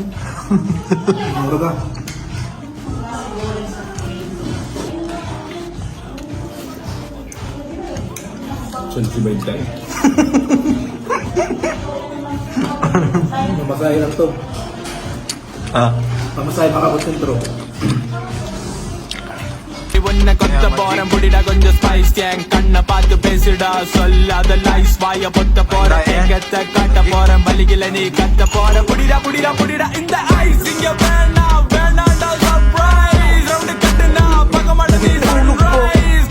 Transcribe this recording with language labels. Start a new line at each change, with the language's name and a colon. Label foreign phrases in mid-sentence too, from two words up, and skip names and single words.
Filipino: Ano ba? Saan si Baintay?
Cebuano: Mamasahe lang to. Mamasahe makabot sentro.
Tamil: உன்னை கொத்த போறேன் புடிடா கொஞ்சம் ஸ்பைஸ் என் கண்ணை பார்த்து பேசுடா சொல்லாத லைஸ் வாய பொத்த போறேன் எங்கத்த காட்ட போறேன் வலிகளை நீ கத்த போற புடிடா புடிடா புடிடா இந்த ஐஸ் இங்க வேணாம் வேணாண்டா சர்ப்ரைஸ் ரவுண்டு கட்டுனா பக்க மாட்டேன் நீ சன்ரைஸ்